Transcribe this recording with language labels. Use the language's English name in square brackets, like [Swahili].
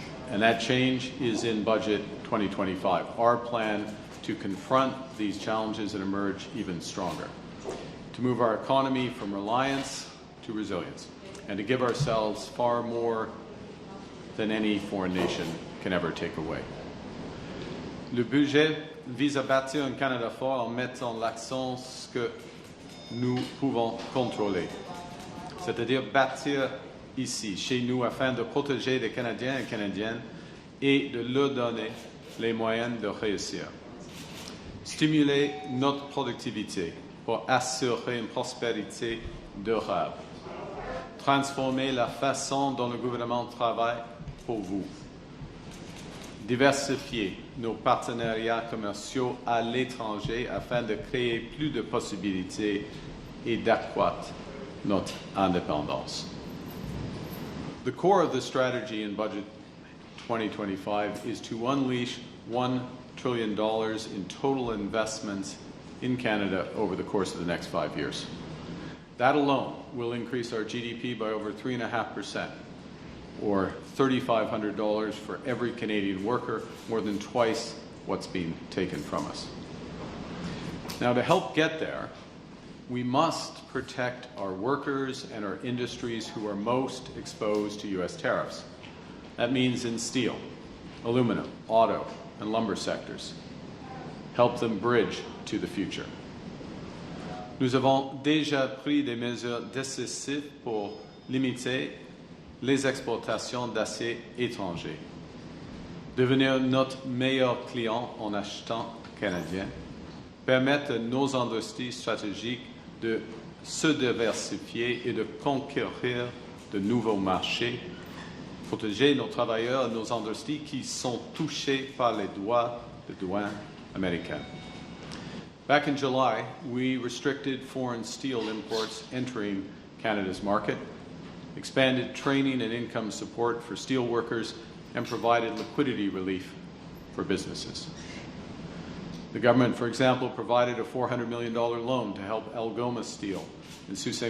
[English] And that change is in Budget 2025, our plan to confront these challenges and emerge even stronger, to move our economy from reliance to resilience, and to give ourselves far more than any foreign nation can ever take away. [French] Le budget vise à bâtir un Canada fort en mettant l'accent sur ce que nous pouvons contrôler, c'est-à-dire bâtir ici, chez nous, afin de protéger les Canadiens et Canadiennes et de leur donner les moyens de réussir. Stimuler notre productivité pour assurer une prospérité durable. Transformer la façon dont le gouvernement travaille pour vous. Diversifier nos partenariats commerciaux à l'étranger afin de créer plus de possibilités et d'accroître notre indépendance. [English] The core of the strategy in Budget 2025 is to unleash $1 trillion in total investments in Canada over the course of the next 5 years. That alone will increase our GDP by over 3.5%, or $3,500 for every Canadian worker, more than twice what's being taken from us. Now, to help get there, we must protect our workers and our industries who are most exposed to U.S. tariffs. That means in steel, aluminum, auto, and lumber sectors. Help them bridge to the future. [French] Nous avons déjà pris des mesures décisives pour limiter les exportations d'acier étranger. Devenir notre meilleur client en achetant canadien. Permettre à nos industries stratégiques de se diversifier et de conquérir de nouveaux marchés. Protéger nos travailleurs et nos industries qui sont touchés par les droits de douane américains. [English] Back in July, we restricted foreign steel imports entering Canada's market. expanded training and income support for steel workers, and provided liquidity relief for businesses. The government, for example, provided a $400 million loan to help Algoma Steel in Sault Ste.